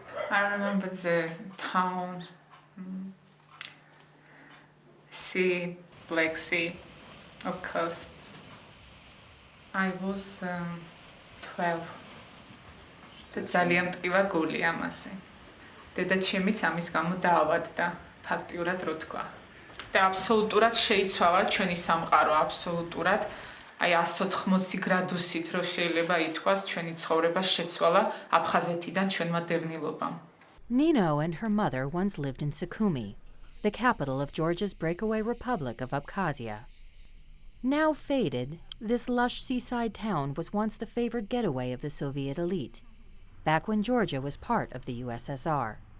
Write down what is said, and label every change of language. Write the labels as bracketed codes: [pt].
[en] I remember the town, sea, Black Sea, of course. I was 12. [ka] ძალიან მტკივა გული ამაზე. დედა ჩემიც ამის გამო დაავადდა, ფაქტიურად რო თქვა. და აბსოლუტურად შეიცვალა ჩვენი სამყარო, აბსოლუტურად. აი 180 გრადუსით რო შეიძლება ითქვას, ჩვენი ცხოვრება შეცვალა აფხაზეთიდან ჩვენმა დევნილობამ. [en] Nino and her mother once lived in Sukhumi, the capital of Georgia's breakaway republic of Abkhazia. Now faded, this lush seaside town was once the favored getaway of the Soviet elite, back when Georgia was part of the USSR.